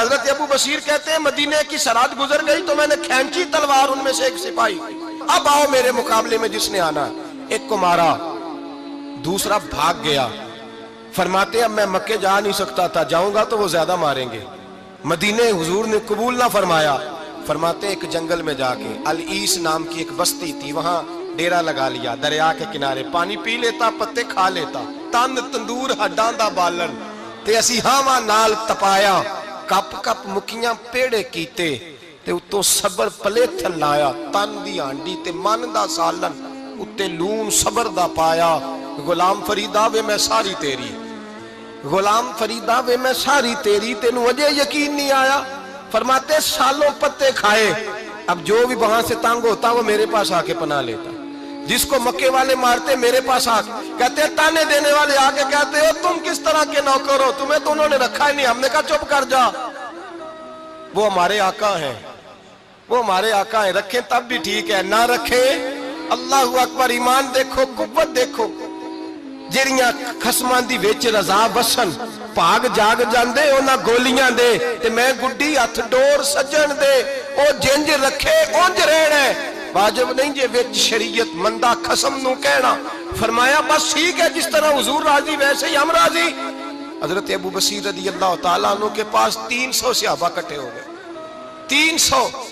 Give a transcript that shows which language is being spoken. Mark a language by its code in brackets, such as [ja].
[ur] حضرت ابو بصیر کہتے ہیں مدینے کی سرحد گزر گئی تو میں نے کھینچی تلوار ان میں سے ایک سپاہی، اب آؤ میرے مقابلے میں جس نے آنا. ایک کو مارا، دوسرا بھاگ گیا. فرماتے اب میں مکے جا نہیں سکتا تھا، جاؤں گا تو وہ زیادہ ماریں گے. مدینے حضور نے قبول نہ فرمایا. فرماتے ایک جنگل میں جا کے العیس نام کی ایک بستی تھی، وہاں ڈیرا لگا لیا. دریا کے کنارے پانی پی لیتا، پتے کھا لیتا. [pa] تن تندور ہڈاں دا بالن تے اسی ہاواں نال تپایا. کپ کپ مکیاں پیڑے کیتے تے اتوں صبر پلیتھن لایا. تن دی ہانڈی تے من دا سالن اتے لون صبر دا پایا. غلام فریدا وے میں ساری تیری، غلام فریدا وے میں ساری تیری، تینوں وجہ یقین نہیں آیا. [ur] فرماتے سالوں پتے کھائے، اب جو بھی وہاں سے تنگ ہوتا وہ میرے پاس آ کے پناہ لیتا. جس کو مکے والے مارتے میرے پاس آ کے کہتے تانے دینے والے آ کے کہتے ہو تم کس طرح کے نوکر ہو، تمہیں تو انہوں نے رکھا ہی نہیں. ہم نے کہا چپ کر جا، وہ ہمارے آقا ہیں، وہ ہمارے آقا ہیں. رکھیں تب بھی ٹھیک ہے، نہ رکھیں اللہ اکبر. ایمان دیکھو، قوت دیکھو. [pa] جڑیاں خصماں دی وچ رضا وسن پاگ جاگ جاندے انہاں گولیاں دے تے میں گڈی ہتھ ڈور سجن دے. او جنج رکھے اونج رہنا ہے، واجب نہیں جے وچ شریعت مندہ خصم نو کہنا. [ur] فرمایا بس ٹھیک ہے، جس طرح حضور راضی ویسے ہی ہم راضی. حضرت ابو بصیر رضی اللہ تعالیٰ عنہ کے پاس 300 صحابہ کٹھے ہو گئے. 300.